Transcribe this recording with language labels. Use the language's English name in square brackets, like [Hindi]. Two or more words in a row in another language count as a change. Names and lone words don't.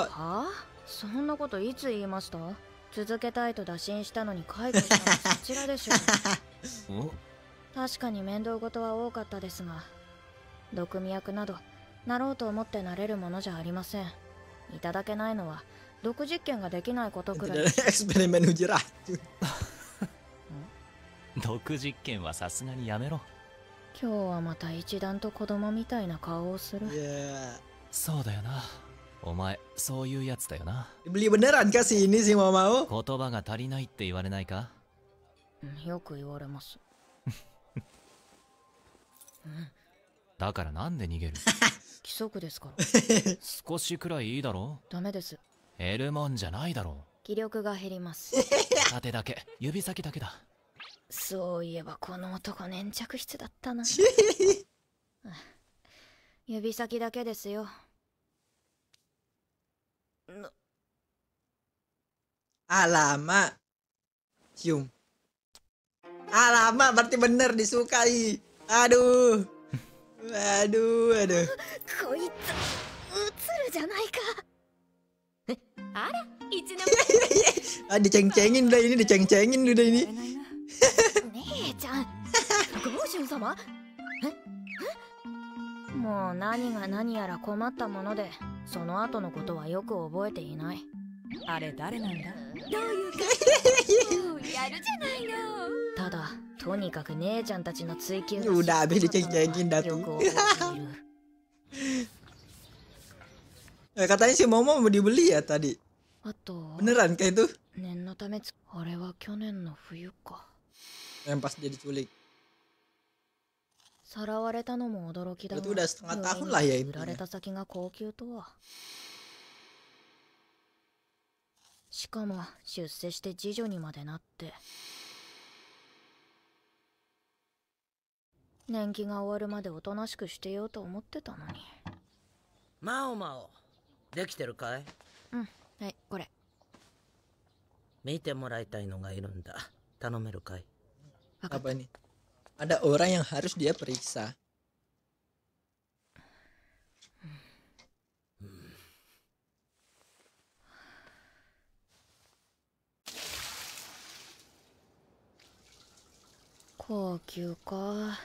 [Japanese] はあ、そんなこといつ言いました？続けたいと打診したのに解雇したのはそちらでしょう。お、確かに面倒事は多かったですが、毒味役などなろうと思ってなれるものじゃありません。いただけないのは毒実験ができないことくらい。 [Indonesian] Eksperimen uji racun. [Japanese] 毒実験はさすがにやめろ。今日はまた一段と子供みたいな顔をする。 [Indonesian] Ya. [Japanese] そうだよな。お前そういうやつだよな。 [Indonesian] Beli beneran kah si ini si mau? [Japanese] 言葉が足りないって言われないか？よく言われます。だからなんで逃げる？規則ですから。少しくらいいいだろ？ダメです。減るもんじゃないだろ。気力が減ります。縦だけ、指先だけだ。そういえばこの男粘着質だったな。指先だけですよ。 [Indonesian] Alamak. Cium. Alamak, berarti bener disukai. Aduh. Aduh, aduh. [Japanese] こいつ、映るじゃないか。あら、いつの [Indonesian] Ah, diceng-cengin udah ini, diceng-cengin udah ini. [Japanese] 姉ちゃん、ゴージュン様？もう何が何やら困ったもので、その後のことはよく覚えていない。あれ誰なんだ？どういうかやるじゃないの。ただ、とにかく姉ちゃんたちの追求 [Indonesian] Udah habis diceng-cengin dah [Japanese] よ [Indonesian] tuh. [Japanese] く覚えている。 [Indonesian] Katanya si Momo mau dibeli ya tadi. [Japanese] あと、 [Indonesian] Beneran kah itu? [Japanese] 念のためあれは去年の冬か。 [Indonesian] Yang pas dia diculik. [Japanese] さらわれたのも驚きだが、 [Indonesian] Itu udah setengah tahun lah ya [Japanese] 売られ [Indonesian] intinya. [Japanese] た先が高級とは。しかも出世して次女にまでなって、年季が終わるまでおとなしくしてようと思ってたのに。マオマオ、できてるかい？うん、はい、これ。見てもらいたいのがいるんだ。頼めるかい？ [Indonesian] Apa nih? Ada orang yang harus dia periksa. [Japanese] 「高級か。